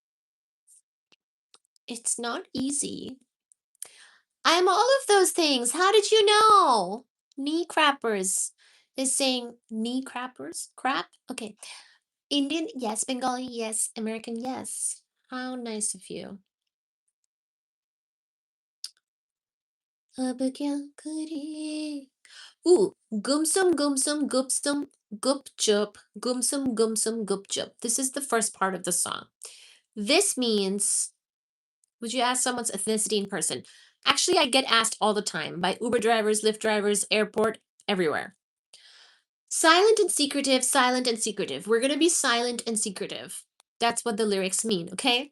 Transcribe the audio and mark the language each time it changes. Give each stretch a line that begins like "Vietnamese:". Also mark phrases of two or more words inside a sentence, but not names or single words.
English: It's not easy. I'm all of those things. How did you know? Knee crappers is saying knee crappers? Crap? Okay. Indian, yes. Bengali, yes. American, yes. How nice of you.
Hindi: अब क्या करे? Ooh, गुमसुम गुपसुम गुपचुप गुमसुम गुपचुप.
English: This is the first part of the song. This means, would you ask someone's ethnicity in person? Actually, I get asked all the time by Uber drivers, Lyft drivers, airport, everywhere. Silent and secretive, silent and secretive. We're going to be silent and secretive. That's what the lyrics mean, okay?